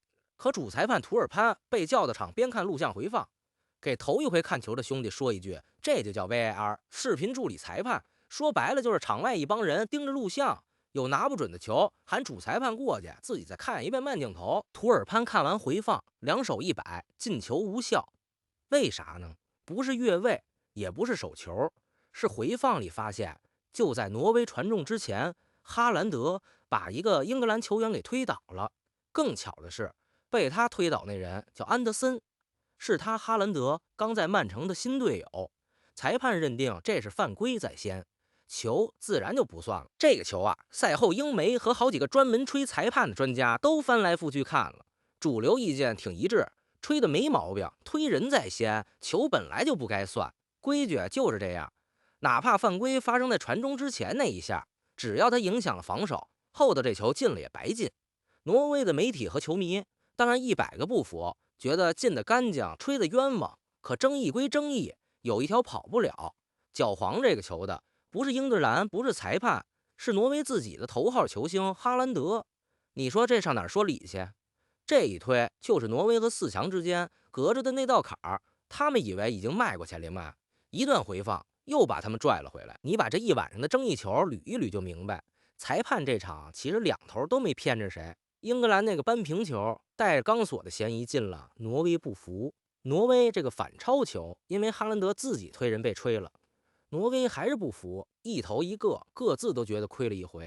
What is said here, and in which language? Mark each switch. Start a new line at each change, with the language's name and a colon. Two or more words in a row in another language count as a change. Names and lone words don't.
Chinese: 可主裁判图爾潘被叫到場邊看錄像回放，給頭一回看球的兄弟說一句，這就叫 VAR 視頻助理裁判，說白了就是場外一幫人盯着錄像，有拿不準的球喊主裁判過去，自己再看一遍慢鏡頭。图爾潘看完回放，兩手一擺，进球無效。為啥呢？不是越位，也不是手球，是回放裡發現，就在挪威傳中之前，哈蘭德把一個英格蘭球員給推倒了。更巧的是，被他推倒那人叫安德森，是他哈蘭德剛在曼城的新隊友。裁判認定這是犯規在先，球自然就不算了。這個球啊，賽後英媒和好幾個專門吹裁判的專家都翻來覆去看了，主流意見挺一致，吹的沒毛病，推人在先，球本來就不該算，規矩就是這樣。哪怕犯規發生在傳中之前那一下，只要他影響了防守，後頭這球進了也白進。挪威的媒體和球迷當然100個不服，覺得進得乾淨，吹得冤枉。可爭議歸爭議，有一條跑不了，腳黃這個球的不是英格蘭，不是裁判，是挪威自己的頭號球星哈蘭德。你說這上哪兒說理去？這一推就是挪威和4強之間隔着的那道坎兒，他們以為已經邁過去了嘛，一段回放又把他們拽了回来。你把這一晚上的爭議球捋一捋就明白，裁判這場其實两頭都沒偏着誰。英格蘭那個扳平球帶着鋼索的嫌疑進了，挪威不服。挪威這個反超球，因為哈蘭德自己推人被吹了，挪威還是不服，一頭一個，各自都覺得虧了一回。